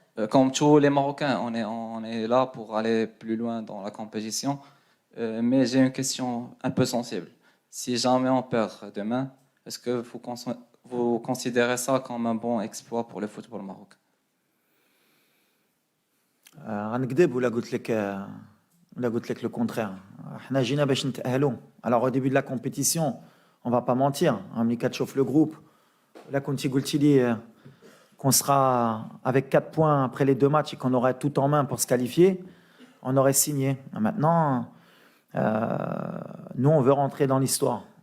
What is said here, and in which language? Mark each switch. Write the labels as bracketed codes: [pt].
[fr] Comme tous les Marocains, on est là pour aller plus loin dans la compétition. Mais j'ai une question un peu sensible. Si jamais on perd demain, est-ce que vous considérez ça comme un bon exploit pour le football marocain? [ar] غنكذب ولا قلت لك [fr] le contraire. [ar] احنا جينا باش نتأهلوا. [fr] Alors au début de la compétition, on va pas mentir, [ar] ملي كتشوف [fr] le groupe, là [ar] كنتي قلتي لي [fr] qu'on sera avec 4 points après les 2 matchs et qu'on aurait tout en main pour se qualifier, on aurait signé. Maintenant, nous on veut rentrer dans l'histoire.